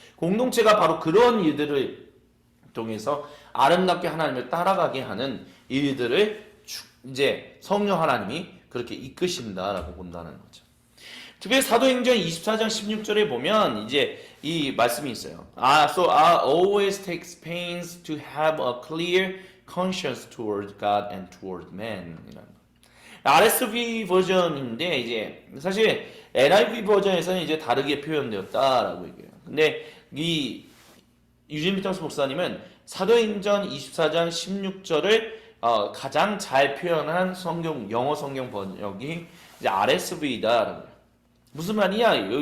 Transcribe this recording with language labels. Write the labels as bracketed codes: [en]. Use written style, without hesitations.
[ko] 공동체가 바로 그런 일들을 통해서 아름답게 하나님을 따라가게 하는 일들을 이제 성령 하나님이 그렇게 이끄신다라고 본다는 거죠. 특별히 사도행전 24장 16절에 보면 이제 이 말씀이 있어요. [en] So I always take pains to have a clear conscience toward God and toward man. [ko] RSV 버전인데 이제 사실 NIV 버전에서는 이제 다르게 표현되었다라고 얘기해요. 근데 이 유진 피터스 목사님은 사도행전 24장 16절을 가장 잘 표현한 영어 성경 번역이 이제 RSV다라고 해요. 무슨 말이야?